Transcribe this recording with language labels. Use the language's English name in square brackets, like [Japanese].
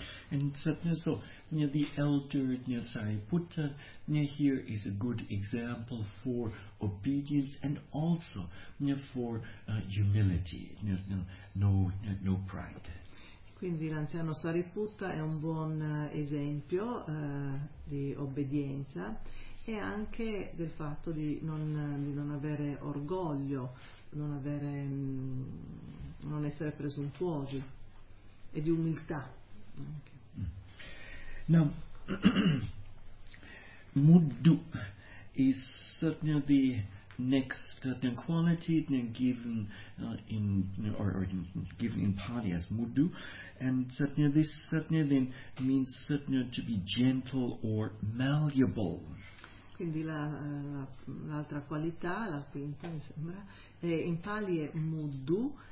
[English] And so, the elder Sariputta here is a good example for obedience and also for humility, no pride. [Italian] Quindi l'anziano Sariputta è un buon esempio di obbedienza e anche del fatto di non avere orgoglio, non essere presuntuosi e di umiltà. [English] Now, muddu is certainly the next quality given in Pali as muddu, and certainly this certainly then means certainly to be gentle or malleable. [Italian] Quindi l'altra qualità, la quinta mi sembra, è in Pali è muddu.